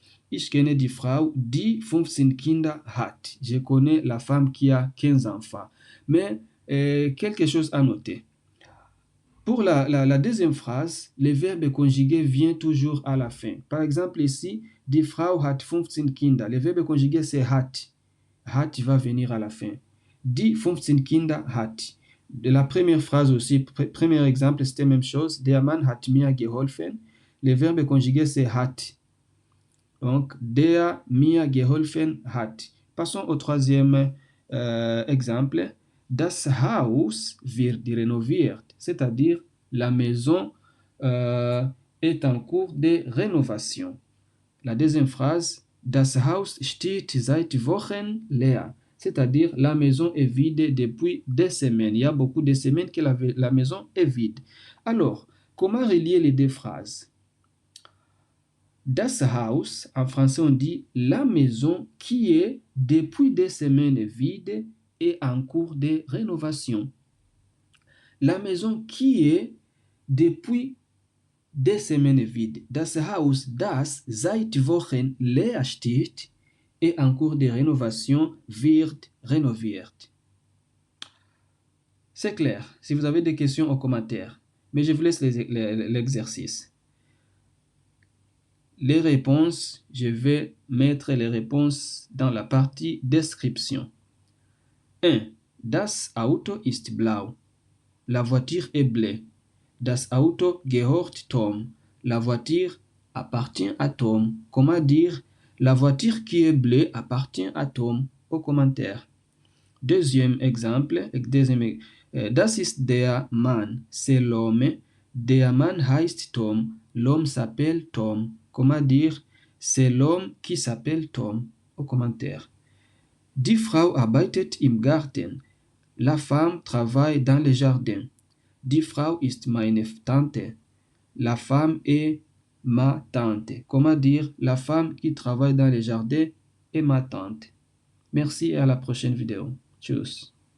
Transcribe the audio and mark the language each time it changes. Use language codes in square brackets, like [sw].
[de] Ich kenne die Frau, die 15 Kinder hat. [fr] Je connais la femme qui a 15 enfants. Mais quelque chose à noter. Pour la deuxième phrase, le verbe conjugué vient toujours à la fin. Par exemple ici, [de] die Frau hat 15 Kinder. [fr] Le verbe conjugué c'est hat. Hat va venir à la fin. [de] Die 15 Kinder hat. [fr] De la première phrase aussi, premier exemple, c'était la même chose. [de] Der Mann hat mir geholfen. [fr] Le verbe conjugué c'est hat. [de] Donc, der mir geholfen hat. [fr] Passons au troisième exemple. [de] Das Haus wird renoviert. [fr] C'est-à-dire, la maison est en cours de rénovation. La deuxième phrase, [de] das Haus steht seit Wochen leer. [fr] C'est-à-dire, la maison est vide depuis des semaines. Il y a beaucoup de semaines que la maison est vide. Alors, comment relier les deux phrases? [de] Das Haus, [fr] en français on dit la maison qui est depuis des semaines vide et en cours de rénovation. La maison qui est depuis des semaines vide. [de] Das Haus, das seit Wochen leer steht [fr] et en cours de rénovation [de] wird renoviert. [fr] C'est clair. Si vous avez des questions en commentaire, mais je vous laisse l'exercice. Les réponses, je vais mettre les réponses dans la partie description. [de] 1. Das Auto ist blau. [fr] La voiture est bleue. [de] Das Auto gehört Tom. [fr] La voiture appartient à Tom. Comment dire la voiture qui est bleue appartient à Tom? Au commentaire. Deuxième exemple. [de] Das ist der Mann. [fr] C'est l'homme. [de] Der Mann heißt Tom. [fr] L'homme s'appelle Tom. Comment dire c'est l'homme qui s'appelle Tom? Au commentaire. [de] Die Frau arbeitet im Garten. [fr] La femme travaille dans le jardin. [de] Die Frau ist meine Tante. [fr] La femme est ma tante. Comment dire la femme qui travaille dans le jardin est ma tante? Merci et à la prochaine vidéo. Tchuss.